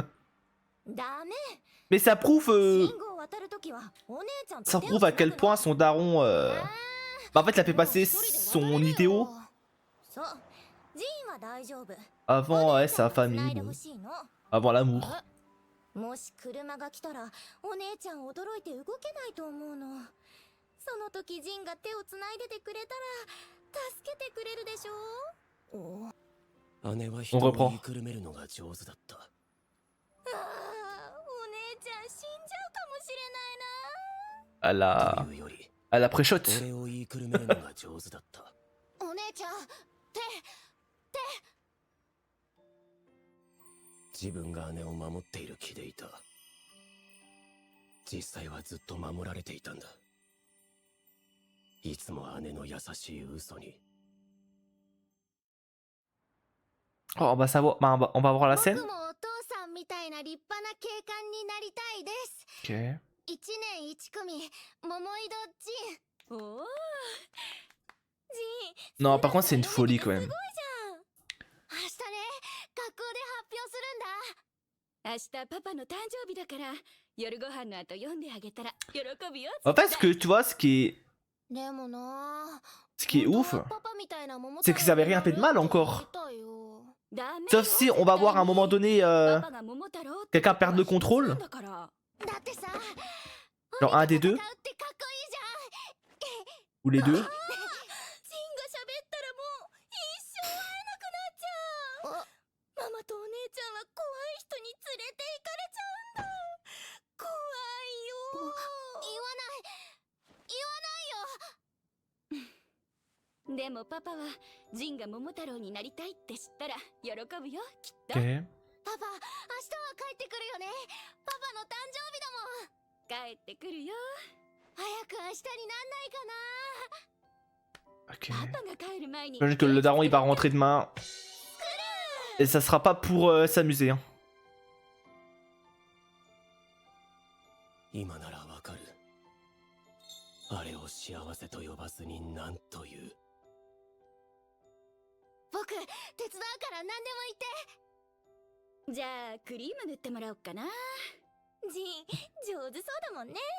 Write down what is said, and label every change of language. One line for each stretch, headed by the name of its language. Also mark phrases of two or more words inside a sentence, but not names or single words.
French: Mais ça prouve à quel point son daron bah en fait il a fait passer son idéo avant ouais, sa famille, bon. Avant l'amour.
Japanese: もし車が来たらお姉ちゃん驚いて動けないと思うの。その時ジンが手をつないでてくれたら助けてくれるでしょ。姉は人を言いくるめるのが上手だった。ああ、お姉ちゃん死んじゃうかもしれないな。
French: À la pré-shot.
Japanese: 俺を言いくるめるのが上手だった。お姉ちゃん、手。自分が姉を守っている気でいた。実際はずっと守られていたんだ。いつも姉の優しい嘘に。
French: Oh, on va savoir, bah, on va voir la scène.
Japanese: 僕もお父さんみたいなは立派な警官になりたいです。
French: Ok.
Japanese: 1年1組桃井戸仁。おお。仁。
French: Non, par contre, c'est une folie quand même.
Japanese: 明日ね、学校で発表するんだ。明日パパの誕生日だから、夜ご飯の後読んであげたら喜ぶよ。
French: En fait, ce que tu vois, ce qui est ouf, c'est qu'ils avaient rien fait de mal encore. Sauf si on va voir à un moment donné quelqu'un perdre le contrôle. Genre un des deux. Ou les deux.
Japanese: ママとお姉ちゃんは怖い人に連れて行かれちゃうんだ。怖いよ。言わないよ。でもパパはジンが桃太郎になりたいって知ったら喜ぶよ、きっと。
French: Ok.
Japanese: パパ、明日は帰ってくるよね。パパの誕生日だもん。帰ってくるよ。早く明日になんないかな。
French: Ok.
Japanese: パパが帰る前に。
French: J'imagine que le daron il va rentrer demain. Et ça sera pas pour s'amuser. Hein.
Japanese: 今ならわかる。あれを幸せと呼ばずに何という。僕、手伝うから何でも言って。じゃあ、クリーム塗ってもらおうかな。ジン、上手そうだもんね。